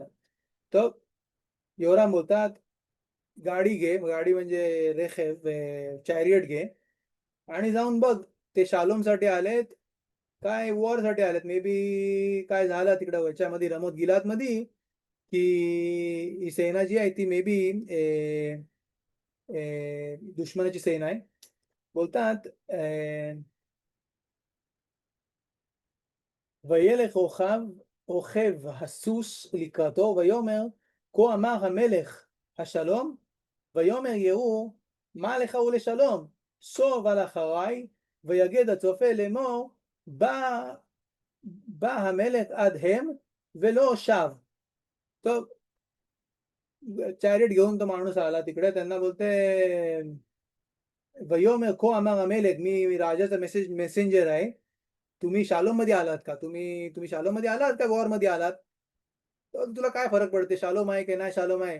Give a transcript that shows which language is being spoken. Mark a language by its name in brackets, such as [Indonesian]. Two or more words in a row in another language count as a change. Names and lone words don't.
[Marathi] तर योराम बोलतात, गाडी घे, गाडी म्हणजे रेखेव चॅरियट घे आणि जाऊन बघ ते शालोमसाठी आलेत काय वॉरसाठी आलेत. [English] may be [Marathi] काय झालं तिकडं ह्याच्यामध्ये रमोत गिलात मध्ये की ही सेना जी आहे ती मे बी दुश्मनाची सेना आहे. [Hebrew] बोलतात וילך רוכב הסוס לקראתו ויאמר כה אמר המלך השלום ויאמר יהוא מה לך ולשלום סוב על אחריי ויגד הצופה לאמור בא המלך עד הם ולא שב. [Marathi] तर चॅरिट घेऊन तो माणूस आला तिकडे, त्यांना बोलते [Hebrew] ויאמר כה אמר המלך, [Marathi] मी राजाचा मेसेंजर आहे. तुम्ही शालोम मध्ये आलात का? तुम्ही शालोम मध्ये आलात का वॉर मध्ये आलात? तर तुला काय फरक पडते शालोम आहे की नाही शालोम आहे?